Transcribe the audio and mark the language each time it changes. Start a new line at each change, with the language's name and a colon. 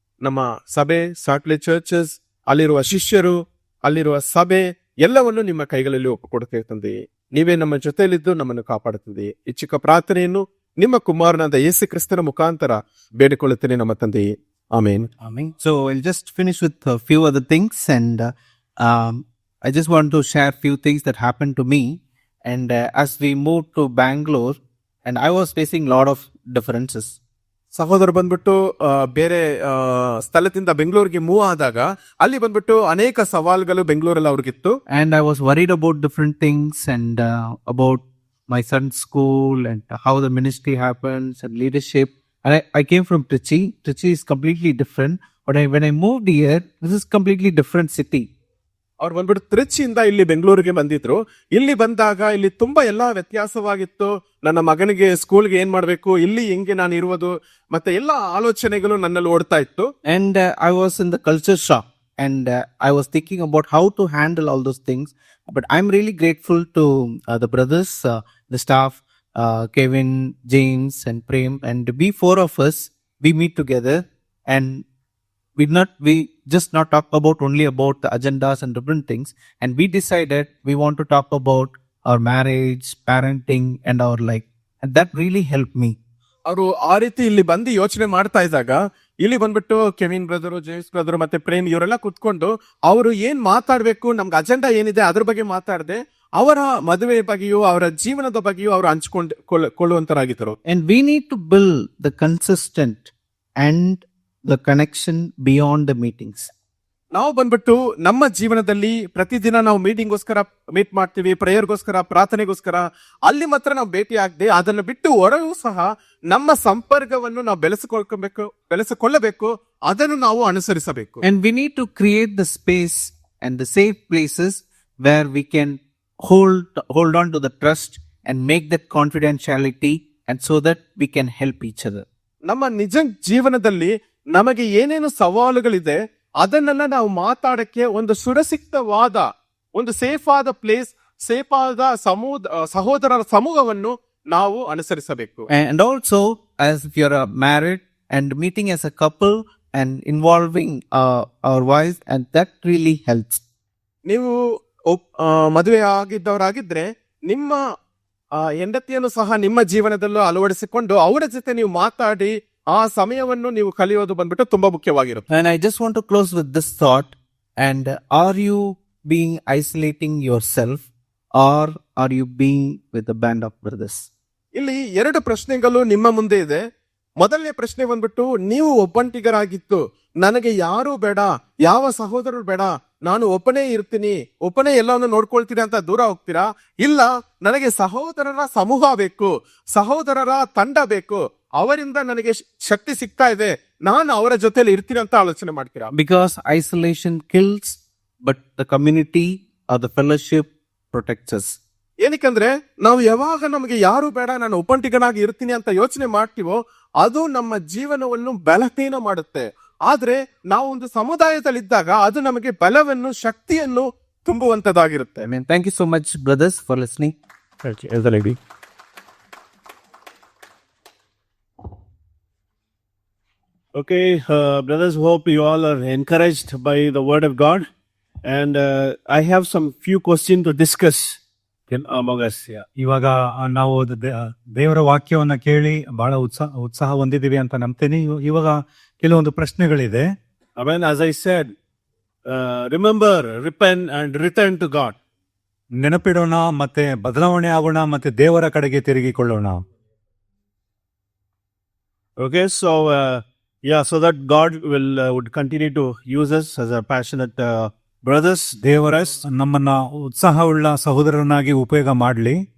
Kannada: ನಮ್ಮ ಸಭೆ, salt lake churches, ಅಲ್ಲಿರುವ ಶಿಷ್ಯರು, ಅಲ್ಲಿರುವ ಸಭೆ ಎಲ್ಲವನ್ನು ನಿಮ್ಮ ಕೈಗಳಲ್ಲಿ ಒಪ್ಪಿಕೊಡುತ್ತೇವೆ ತಂದೆಯೇ. ನೀವೇ ನಮ್ಮ ಜೊತೆಯಲ್ಲಿದ್ದು ನಮ್ಮನ್ನು ಕಾಪಾಡುತ್ತದೆಯೇ. ಈ ಚಿಕ್ಕ ಪ್ರಾರ್ಥನೆಯನ್ನು ನಿಮ್ಮ ಕುಮಾರನಾದ ಯೇಸು ಕ್ರಿಸ್ತನ ಮುಖಾಂತರ ಬೇಡಿಕೊಳ್ಳುತ್ತೇನೆ ನಮ್ಮ ತಂದೆಯೇ. ಆಮೇನ್.
English: Amen. So I'll just finish with a few other things, and I just want to share few things that happened to me. And as we moved to Bangalore, and I was facing a lot of differences.
Kannada: ಸಹೋದರ ಬಂದ್ಬಿಟ್ಟು ಬೇರೆ ಸ್ಥಳದಿಂದ ಬೆಂಗಳೂರಿಗೆ move ಆದಾಗ ಅಲ್ಲಿ ಬಂದ್ಬಿಟ್ಟು ಅನೇಕ ಸವಾಲುಗಳು ಬೆಂಗಳೂರಲ್ಲಿ ಅವ್ರಿಗಿತ್ತು.
English: And I was worried about different things, and about my son's school and how the ministry happens and leadership. And I came from Trichy. Trichy is completely different. But when I moved here, this is completely different city.
Kannada: ಅವ್ರು ಬಂದ್ಬಿಟ್ಟು ತ್ರಿಚಿಯಿಂದ ಇಲ್ಲಿ ಬೆಂಗಳೂರಿಗೆ ಬಂದಿದ್ರು. ಇಲ್ಲಿ ಬಂದಾಗ ಇಲ್ಲಿ ತುಂಬಾ ಎಲ್ಲಾ ವ್ಯತ್ಯಾಸವಾಗಿತ್ತು. ನನ್ನ ಮಗನಿಗೆ ಸ್ಕೂಲ್ಗೆ ಏನ್ ಮಾಡ್ಬೇಕು, ಇಲ್ಲಿ ಹೆಂಗೆ ನಾನು ಇರುವುದು, ಮತ್ತೆ ಎಲ್ಲಾ ಆಲೋಚನೆಗಳು ನನ್ನಲ್ಲಿ ಓಡ್ತಾ ಇತ್ತು.
English: And I was in the culture shock, and I was thinking about how to handle all those things. But I'm really grateful to the brothers, the staff, Kevin, James, and Prem, and we four of us, we meet together, and we just not talk about only about the agendas and different things, and we decided we want to talk about our marriage, parenting, and our life, and that really helped me.
Kannada: ಅವರು ಆ ರೀತಿ ಇಲ್ಲಿ ಬಂದು ಯೋಚನೆ ಮಾಡ್ತಾ ಇದ್ದಾಗ ಇಲ್ಲಿ ಬಂದ್ಬಿಟ್ಟು ಕೆವಿನ್ ಬ್ರದರು, ಜೇಮ್ಸ್ ಬ್ರದರು ಮತ್ತೆ ಪ್ರೇಮ್ ಇವರೆಲ್ಲ ಕುತ್ಕೊಂಡು ಅವರು ಏನ್ ಮಾತಾಡ್ಬೇಕು, ನಮ್ಗೆ ಅಜೆಂಡಾ ಏನಿದೆ ಅದ್ರ ಬಗ್ಗೆ ಮಾತಾಡದೆ ಅವರ ಮದುವೆ ಬಗ್ಗೆಯೂ ಅವರ ಜೀವನದ ಬಗ್ಗೆಯೂ ಅವರು ಹಂಚ್ಕೊಳ್ಳುವಂತರಾಗಿದ್ದರು.
English: And we need to build the consistent and the connection beyond the meetings.
Kannada: ನಾವು ಬಂದ್ಬಿಟ್ಟು ನಮ್ಮ ಜೀವನದಲ್ಲಿ ಪ್ರತಿದಿನ ನಾವು ಮೀಟಿಂಗ್ಗೋಸ್ಕರ ಮೀಟ್ ಮಾಡ್ತೀವಿ, ಪ್ರೇಯರ್ಗೋಸ್ಕರ, ಪ್ರಾರ್ಥನೆಗೋಸ್ಕರ. ಅಲ್ಲಿ ಮಾತ್ರ ನಾವು ಭೇಟಿ ಆಗದೆ ಅದನ್ನು ಬಿಟ್ಟು ಹೊರಗೂ ಸಹ ನಮ್ಮ ಸಂಪರ್ಕವನ್ನು ನಾವು ಬೆಳೆಸಿಕೊಳ್ಳಬೇಕು, ಅದನ್ನು ನಾವು ಅನುಸರಿಸಬೇಕು.
English: And we need to create the space and the safe places where we can hold on to the trust and make that confidentiality, and so that we can help each other.
Kannada: ನಮ್ಮ ನಿಜ ಜೀವನದಲ್ಲಿ ನಮಗೆ ಏನೇನು ಸವಾಲುಗಳಿದೆ ಅದನ್ನೆಲ್ಲ ನಾವು ಮಾತಾಡಕ್ಕೆ ಒಂದು ಸುರಕ್ಷಿತವಾದ, ಒಂದು ಸೇಫ್ ಆದ ಪ್ಲೇಸ್, ಸೇಫ್ ಆದ ಸಹೋದರರ ಸಮೂಹವನ್ನು ನಾವು ಅನುಸರಿಸಬೇಕು.
English: And also, as if you're married and meeting as a couple and involving our wives, and that really helps.
Kannada: ನೀವು ಮದುವೆ ಆಗಿದ್ದವರಾಗಿದ್ರೆ ನಿಮ್ಮ ಹೆಂಡತಿಯನ್ನು ಸಹ ನಿಮ್ಮ ಜೀವನದಲ್ಲೂ ಅಳವಡಿಸಿಕೊಂಡು ಅವರ ಜೊತೆ ನೀವು ಮಾತಾಡಿ ಆ ಸಮಯವನ್ನು ನೀವು ಕಲಿಯೋದು ಬಂದ್ಬಿಟ್ಟು ತುಂಬಾ ಮುಖ್ಯವಾಗಿರುತ್ತೆ.
English: And I just want to close with this thought. And are you being isolating yourself, or are you being with the band of brothers?
Kannada: ಇಲ್ಲಿ ಎರಡು ಪ್ರಶ್ನೆಗಳು ನಿಮ್ಮ ಮುಂದೆ ಇದೆ. ಮೊದಲನೇ ಪ್ರಶ್ನೆ ಬಂದ್ಬಿಟ್ಟು, ನೀವು ಒಬ್ಬಂಟಿಗರಾಗಿತ್ತು, ನನಗೆ ಯಾರೂ ಬೇಡ, ಯಾವ ಸಹೋದರರು ಬೇಡ, ನಾನು ಒಬ್ಬನೇ ಇರ್ತೀನಿ, ಒಬ್ಬನೇ ಎಲ್ಲವನ್ನು ನೋಡ್ಕೊಳ್ತೀನಿ ಅಂತ ದೂರ ಹೋಗ್ತೀರಾ? ಇಲ್ಲ, ನನಗೆ ಸಹೋದರರ ಸಮೂಹ ಬೇಕು, ಸಹೋದರರ ತಂಡ ಬೇಕು, ಅವರಿಂದ ನನಗೆ ಶಕ್ತಿ ಸಿಗ್ತಾ ಇದೆ, ನಾನು ಅವರ ಜೊತೆಲಿ ಇರ್ತೀನಿ ಅಂತ ಆಲೋಚನೆ ಮಾಡ್ತೀರಾ? Because isolation kills, but the community or the fellowship protects us. ಏನಕ್ಕಂದ್ರೆ ನಾವು ಯಾವಾಗ ನಮಗೆ ಯಾರು ಬೇಡ, ನಾನು ಒಬ್ಬಂಟಿಗನಾಗಿ ಇರ್ತೀನಿ ಅಂತ ಯೋಚನೆ ಮಾಡ್ತೀವೋ ಅದು ನಮ್ಮ ಜೀವನವನ್ನು ಬಲಹೀನ ಮಾಡುತ್ತೆ. ಆದ್ರೆ ನಾವು ಒಂದು ಸಮುದಾಯದಲ್ಲಿದ್ದಾಗ ಅದು ನಮಗೆ ಬಲವನ್ನು, ಶಕ್ತಿಯನ್ನು ತುಂಬುವಂತದ್ದಾಗಿರುತ್ತೆ.
English: Amen. Thank you so much, brothers, for listening. As the lady. Okay, brothers, hope you all are encouraged by the word of God. And I have some few questions to discuss among us. Yeah.
Kannada: ಇವಾಗ ನಾವು ದೇವರ ವಾಕ್ಯವನ್ನ ಕೇಳಿ ಬಹಳ ಉತ್ಸಾಹ ಹೊಂದಿದೀವಿ ಅಂತ ನಂಬ್ತೀನಿ. ಇವಾಗ ಕೆಲವೊಂದು ಪ್ರಶ್ನೆಗಳಿದೆ.
English: Amen. As I said, remember, repent and return to God.
Kannada: ನೆನಪಿಡೋಣ, ಮತ್ತೆ ಬದಲಾವಣೆ ಆಗೋಣ, ಮತ್ತೆ ದೇವರ ಕಡೆಗೆ ತಿರುಗಿಕೊಳ್ಳೋಣ.
English: Okay, so so that God would continue to use us as a passionate brothers.
Kannada: ದೇವರ ನಮ್ಮನ್ನ ಉತ್ಸಾಹವುಳ್ಳ ಸಹೋದರನಾಗಿ ಉಪಯೋಗ ಮಾಡಲಿ.